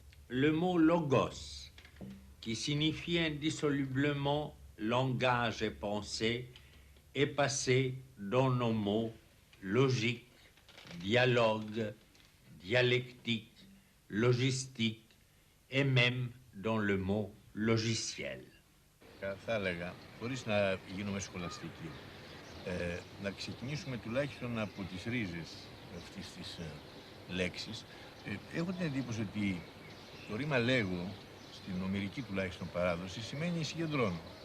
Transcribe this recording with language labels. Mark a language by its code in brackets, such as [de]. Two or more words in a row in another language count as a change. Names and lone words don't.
[fr] Le mot logos, qui signifie indissolublement langage et pensée, est passé dans nos mots logique, dialogue, dialectique, logistique et même dans le mot logiciel. [el] Θα έλεγα, χωρίς να γίνουμε σχολαστικοί, να ξεκινήσουμε τουλάχιστον από τις ρίζες αυτής της λέξης. Έχω την εντύπωση ότι το ρήμα λέγω, στην ομηρική τουλάχιστον παράδοση, σημαίνει συγκεντρώνω.